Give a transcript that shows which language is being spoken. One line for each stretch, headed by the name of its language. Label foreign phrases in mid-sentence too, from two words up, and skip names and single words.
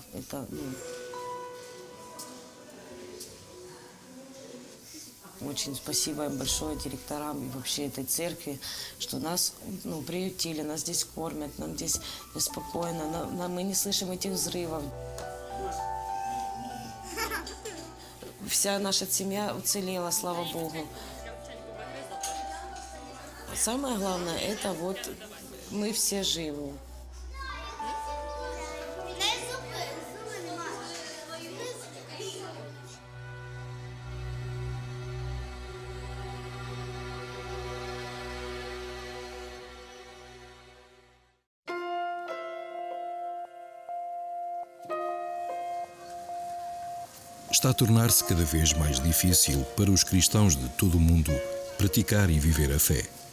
Russian: Это, очень спасибо им большое директорам и вообще этой церкви, что нас приютили, нас здесь кормят, нам здесь спокойно, мы не слышим этих взрывов. Вся наша семья уцелела, слава Богу. Самое главное, это вот мы все живы.
Portuguese: Está a tornar-se cada vez mais difícil para os cristãos de todo o mundo praticar e viver a fé.